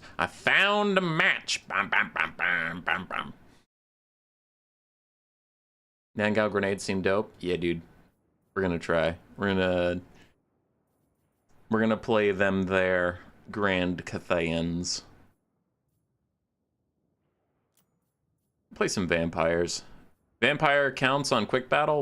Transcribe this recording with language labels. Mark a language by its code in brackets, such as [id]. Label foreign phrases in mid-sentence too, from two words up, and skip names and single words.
[en] I found a match. Bam, bam, bam, bam, bam, bam. Nangal grenades seem dope. Yeah, dude. We're gonna try. We're gonna play them there. Grand Cathayans. Play some vampires. Vampire counts on quick battle.